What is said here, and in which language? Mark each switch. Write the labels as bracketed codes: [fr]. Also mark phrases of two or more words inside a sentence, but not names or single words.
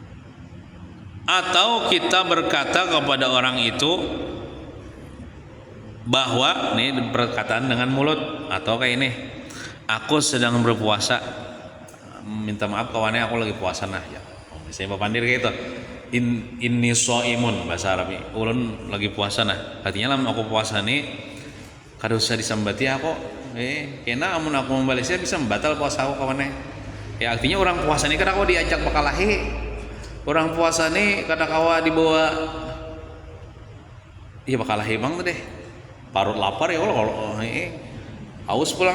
[id] Atau kita berkata kepada orang itu, bahwa ini perkataan dengan mulut atau kayak ini, aku sedang berpuasa, minta maaf kawannya aku lagi puasa nah ya. [bjn] Misalnya papandir kayak itu, [ar] inni shaimun [bjn] bahasa Arab, ulun lagi puasa nah. Artinya lah aku puasa nih kada usah disambati aku, kena amun aku membalasnya bisa membatal puasa aku kawannya. Ya artinya orang puasa nih kada kau diajak bakalahi, orang puasa nih kada kawa dibawa, iya bakalahi bang tuh deh, parut lapar ya kalau haus pulang.